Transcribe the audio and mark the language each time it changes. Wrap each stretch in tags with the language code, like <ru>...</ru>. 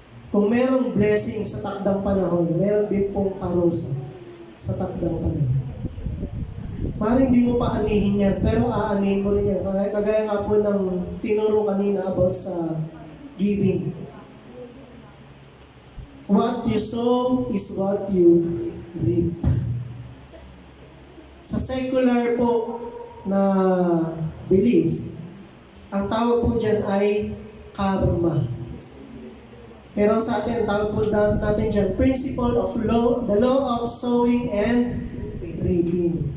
<tl>Kung merong blessing sa takdang panahon, meron din pong parusa sa takdang panahon. Maaaring hindi mo pa anihin yan, pero aanihin mo rin yan. Kagaya nga po ng tinuro kanina about sa giving.</tl> <en>What you sow is what you reap.</en> <tl>Sa secular po na belief, ang tawag po dyan ay karma. Pero sa atin, tawag po natin dyan,</tl> <en>principle of law, the law of sowing and reaping.</en>